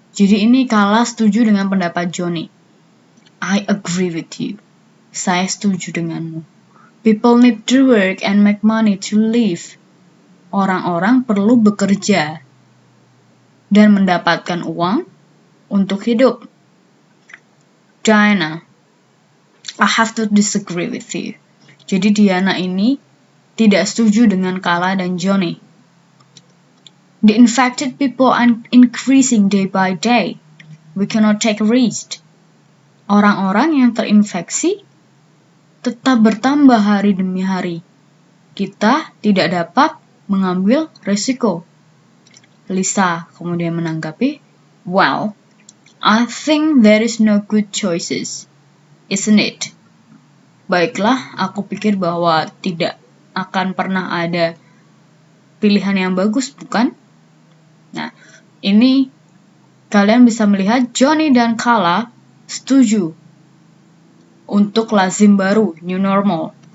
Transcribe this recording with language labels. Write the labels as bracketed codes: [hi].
[id] Jadi ini Kala setuju dengan pendapat Johnny. [en] I agree with you. [id] Saya setuju denganmu. [en] People need to work and make money to live. [id] Orang-orang perlu bekerja dan mendapatkan uang untuk hidup. [en] Diana, I have to disagree with you. [id] Jadi Diana ini tidak setuju dengan Kala dan Johnny. [en] The infected people are increasing day by day. We cannot take a risk. [id] Orang-orang yang terinfeksi tetap bertambah hari demi hari. Kita tidak dapat mengambil resiko. [en] Lisa [id] kemudian menanggapi, [en] well, I think there is no good choices, isn't it? [id] Baiklah, aku pikir bahwa tidak akan pernah ada pilihan yang bagus, bukan? Nah, ini kalian bisa melihat Johnny dan Kala setuju untuk lazim baru, new normal.